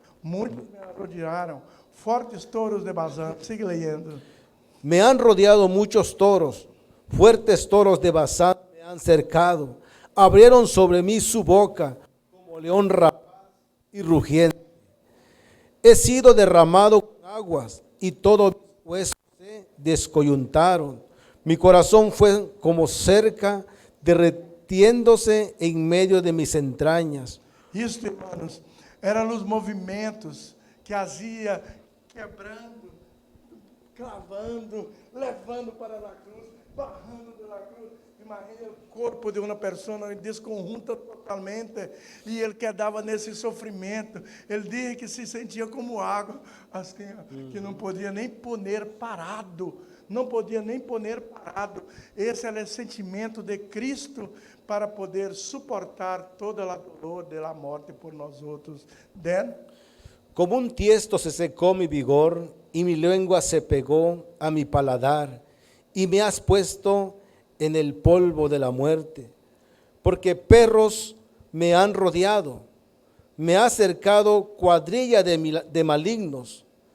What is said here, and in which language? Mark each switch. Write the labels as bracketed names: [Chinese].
[Portuguese] Muitos me rodearam. Fortes touros de Bazán. [Spanish] Sigue leyendo. Me han rodeado muchos toros, fuertes toros de Bazán me han cercado. Abrieron sobre mí su boca como león rapaz y rugiente. He sido derramado con aguas y todos mis huesos se descoyuntaron. Mi corazón fue como cerca derretiéndose en medio de mis entrañas. [Portuguese] Isso, irmãos, eram os movimentos que fazia quebrando, [Spanish] clavando, [Portuguese] levando para a cruz, barrando da cruz. Imagina o corpo de uma pessoa desconjunta totalmente e ele quedava nesse sofrimento. Ele dizia que se sentia como água, assim, que não podia nem [Spanish] poner [Portuguese] parado. Não podia nem [Spanish] poner [Portuguese] parado. Esse era o sentimento de Cristo para poder suportar toda a dor da morte por nós outros. Dan? [Spanish] Como un tiesto se secó mi vigor y mi lengua se pegó a mi paladar y me has puesto en el polvo de la muerte, porque perros me han rodeado, me ha cercado cuadrilla de malignos.